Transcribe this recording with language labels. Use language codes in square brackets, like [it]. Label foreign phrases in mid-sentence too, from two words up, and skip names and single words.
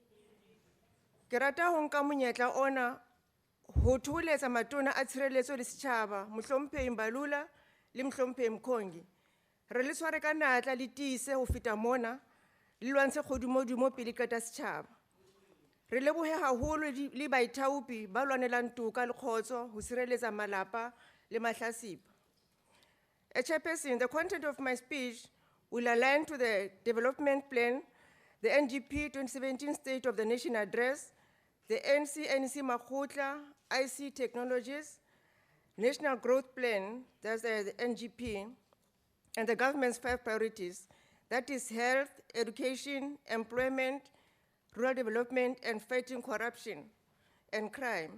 [st] Ke rata ho nka monyetla ona ho thoholetsa matona a tshireletso le setjhaba, Mohlomphehi Mbalula le Mohlomphehi Mkhongi. Re le tshware ka natla le tiise ho feta mona le lwantshe kgodumodumo pele qeta setjhaba. Re lebohe haholo le baithaopi ba lwanelang toka le kgotso ho sireletsa malapa le mahlasipa. [en] Chairperson, the content of my speech will align to the development plan, the NGP 2017 State of the Nation Address, the NC Makgotla, IC Technologies, National Growth Plan, that's the NGP, and the government's 5 priorities, that is health, education, employment, rural development, and fighting corruption and crime.